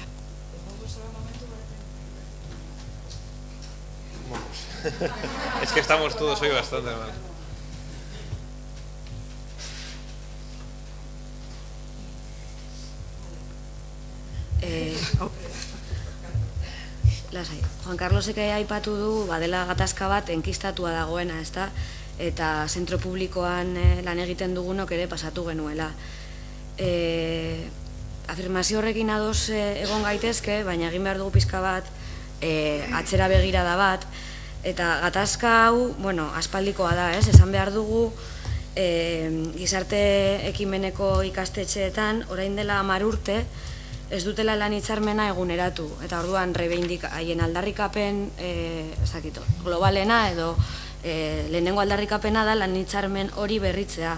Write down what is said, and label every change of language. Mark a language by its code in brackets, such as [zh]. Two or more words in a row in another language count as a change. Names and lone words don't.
[es] Es que estamos todos hoy bastante mal. [eu] Juan Carlosek aipatu du badela gatazka bat enkistatua dagoena, ezta? Eta zentro publikoan lan egiten dugunok ere pasatu genuela. Afirmazio horrekin ados egon gaitezke, baina egin behar dugu pizka bat atzera begirada bat, eta gatazka hau, aspaldikoa da, esan behar dugu gizarte ekimeneko ikastetxeetan orain dela 10 urte ez dutela lan hitzarmena eguneratu, eta orduan haien aldarrikapen globalena edo lehenengo aldarrikapena da lan hitzarmen hori berritzea.